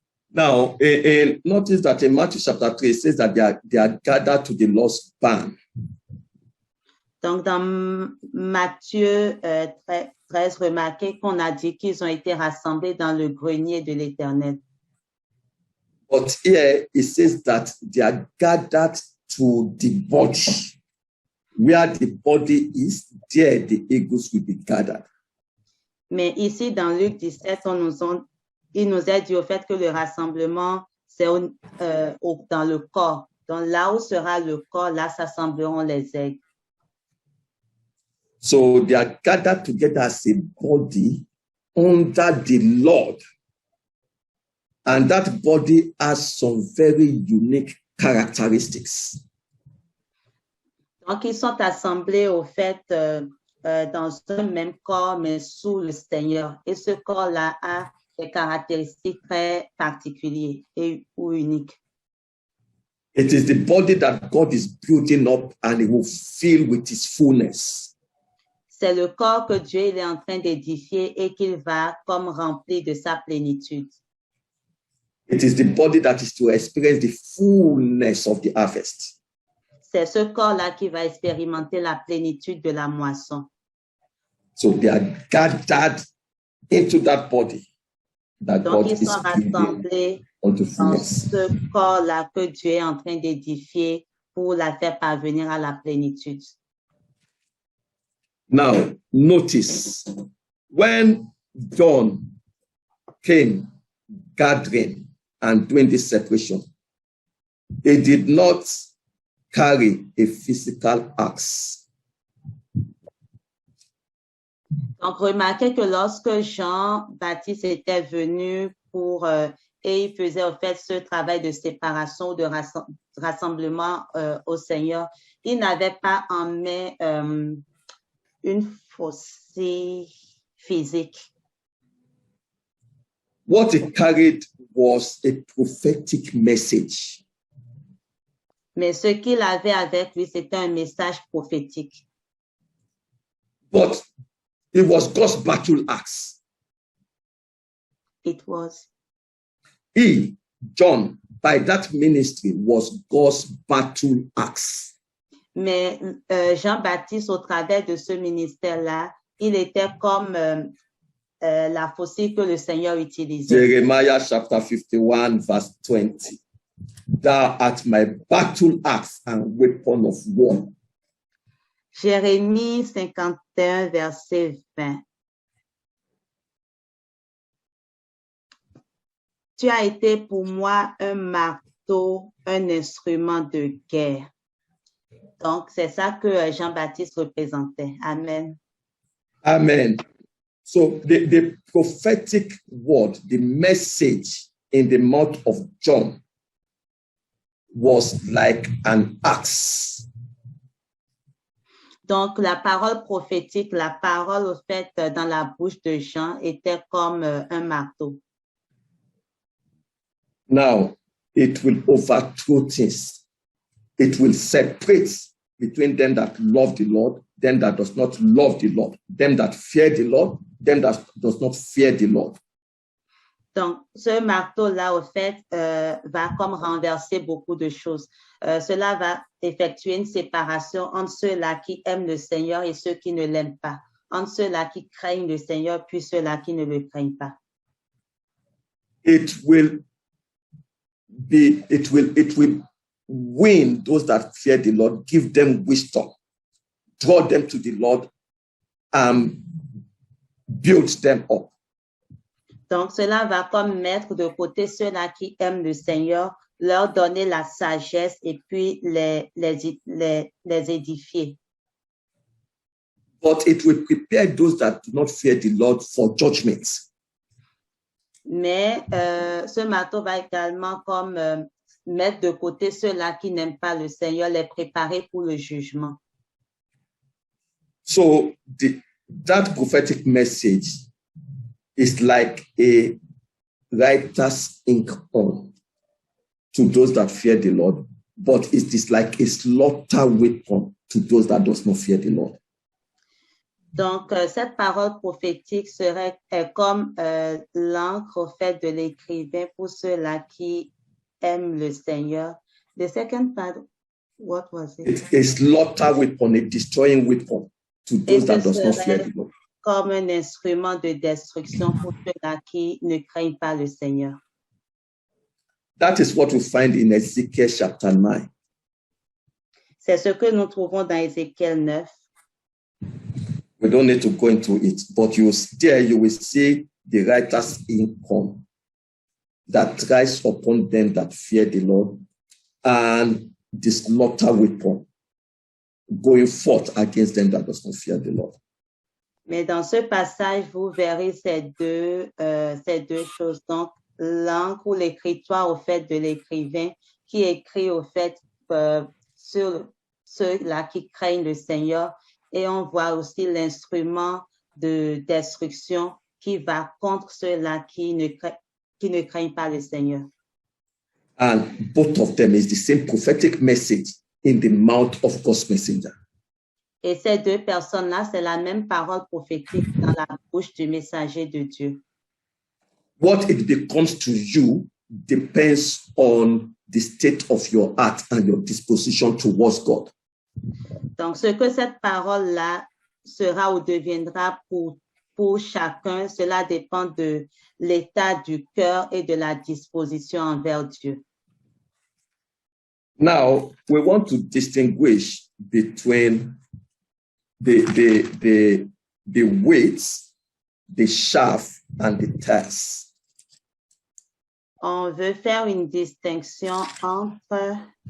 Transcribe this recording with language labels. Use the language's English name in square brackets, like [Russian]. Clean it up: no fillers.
[English] Now, notice that in Matthew chapter 3, it says that they are gathered to the Lord's barn. [French] Donc, dans Matthieu 13, remarquez qu'on a dit qu'ils ont été rassemblés dans le grenier de l'Éternel. [English] But here it says that they are gathered to the body. Where the body is, there the eagles will be gathered. [French] Mais ici, dans Luc 17, il nous a dit au fait que le rassemblement, c'est dans le corps. Donc là où sera le corps, là s'assembleront les aigles. [English] So they are gathered together as a body under the Lord. And that body has some very unique characteristics. [French] Donc, ils sont assemblés au fait dans un même corps, mais sous le Seigneur. Et ce corps-là a des caractéristiques très particulières ou uniques. [English] It is the body that God is building up and it will fill with his fullness. [French] C'est le corps que Dieu est en train d'édifier et qu'il va comme remplir de sa plénitude. [English] It is the body that is to experience the fullness of the harvest. [French] C'est ce corps-là qui va expérimenter la plénitude de la moisson. [English] So they are gathered into that body that [French] Donc, [English] God [French] ils [English] is [French] sont [English] building [French] rassemblés [English] unto [French] dans [English] fullness. [French] ce corps-là que Dieu est en train d'édifier pour la faire parvenir à la plénitude. [English] Now, notice, when John came gathering and doing this separation, he did not carry a physical axe. [French] Donc, remarquez que lorsque Jean-Baptiste était venu et il faisait au fait ce travail de séparation, de rassemblement au Seigneur, il n'avait pas en main une faucille physique. [English] What he carried was a prophetic message. [French] Mais ce qu'il avait avec lui, c'était un message prophétique. [English] But it was God's battle axe. It was. He, John, by that ministry, was God's battle axe. [French] Mais Jean-Baptiste, au travers de ce ministère-là, il était comme la faucille que le Seigneur utilisait. [English] Jeremiah chapter 51, verse 20. Thou art my battle axe and weapon of war. [French] Jérémie 51, verset 20. Tu as été pour moi un marteau, un instrument de guerre. Donc, c'est ça que Jean-Baptiste représentait. Amen. Amen. [English] So the prophetic word, the message in the mouth of John was like an axe. [French] Donc, la parole prophétique, la parole au fait dans la bouche de Jean était comme un marteau. [English] Now, it will overthrow things. It will separate between them that love the Lord, them that does not love the Lord, them that fear the Lord, them that does not fear the Lord. [French] Donc, ce marteau-là, au fait, va comme renverser beaucoup de choses. Cela va effectuer une séparation entre ceux-là qui aiment le Seigneur et ceux qui ne l'aiment pas, entre ceux-là qui craignent le Seigneur puis ceux-là qui ne le craignent pas. [English] It will win those that fear the Lord, give them wisdom, draw them to the Lord, and build them up. [French] Donc, cela va comme mettre de côté ceux-là qui aiment le Seigneur, leur donner la sagesse et puis les édifier. [English] But it will prepare those that do not fear the Lord for judgment. [French] Mais ce marteau va également comme mettre de côté ceux-là qui n'aiment pas le Seigneur, les préparer pour le jugement. [English] So that prophetic message is like a writer's ink on to those that fear the Lord, but it is like a slaughter weapon to those that does not fear the Lord. [French] Donc, cette parole prophétique est comme l'encre au fait de l'écrivain pour ceux-là qui aiment le Seigneur. [English] The second part, what was it? It's a slaughter weapon, a destroying weapon to those that does not fear the Lord. [French] Comme un instrument de destruction pour ceux-là qui ne craignent pas le Seigneur. [English] That is what we find in Ezekiel chapter 9. [French] C'est ce que nous trouvons dans Ézéchiel 9. [English] We don't need to go into it, but you will see the writer's income that rise upon them that fear the Lord, and the slaughter weapon going forth against them that does not fear the Lord. [French] Mais dans ce passage, vous verrez ces deux choses. Donc, l'encre ou l'écritoire au fait de l'écrivain qui écrit au fait sur ceux-là qui craignent le Seigneur. Et on voit aussi l'instrument de destruction qui va contre ceux-là qui ne craignent pas le Seigneur. [English] And both of them is the same prophetic message in the mouth of God's messenger. [French] Et ces deux personnes-là, c'est la même parole prophétique dans la bouche du messager de Dieu. [English] What it becomes to you depends on the state of your heart and your disposition towards God. [French] Donc, ce que cette parole-là sera ou deviendra pour chacun, cela dépend de l'état du cœur et de la disposition envers Dieu. [English] Now, we want to distinguish between the weights, the shaft, and the tares. [French] On veut faire une distinction entre